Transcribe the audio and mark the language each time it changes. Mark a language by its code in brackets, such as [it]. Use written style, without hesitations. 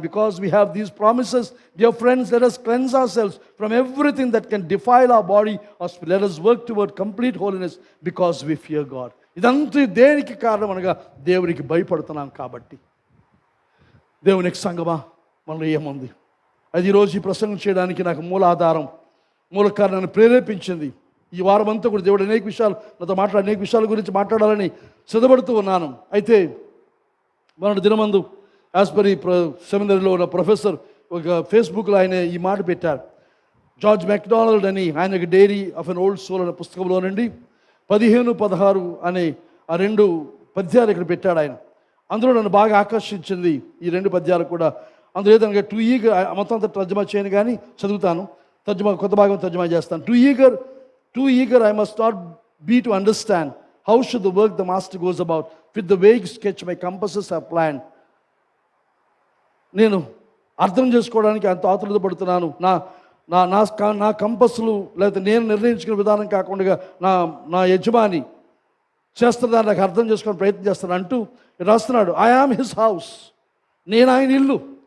[en] Because we have these promises, dear friends, let us cleanse ourselves from everything that can defile our body or spirit. Let us work toward complete holiness because we fear God. [te] ఇదంతా దేనికి కారణం అనగా దేవునికి భయపడుతున్నాం కాబట్టి. దేవునికి సంగమా, మనలో ఏముంది? అది ఈరోజు ఈ ప్రసంగం చేయడానికి నాకు మూల కారణాన్ని ప్రేరేపించింది. ఈ వారం అంతా కూడా దేవుడు అనేక విషయాల గురించి మాట్లాడాలని సిద్ధపడుతూ ఉన్నాను. అయితే మన దినమందు యాస్పరి సెమినరీలో ఉన్న ప్రొఫెసర్ ఒక ఫేస్బుక్లో ఆయన ఈ మాట పెట్టారు. జార్జ్ మెక్డానల్డ్ అని ఆయన diary of N old soul అనే పుస్తకంలో నుండి 15-16 అనే ఆ 2 పద్యాలు ఇక్కడ పెట్టాడు ఆయన. అందులో నన్ను బాగా ఆకర్షించింది ఈ 2 పద్యాలు కూడా. అందులో ఏదనగా టూ ఈగర్, మొత్తం అంతా తర్జమా చేయను కానీ చదువుతాను, కొత్త భాగం తర్జమా చేస్తాను. [en] Too eager I must not be to understand how should the work the master goes about with the vague sketch my compasses have planned. [te] నేను అర్థం చేసుకోవడానికి అంత ఆతురత పడుతున్నాను. నా కంపస్లు లేదా నేను నిర్ణయించుకునే విధానం కాకుండా నా యజమాని చేస్తున్నదాన్ని నాకు అర్థం చేసుకోవడానికి ప్రయత్నం చేస్తాను అంటూ రాస్తున్నాడు. [en] I am his house. [te] నేను ఆయన ఇల్లు.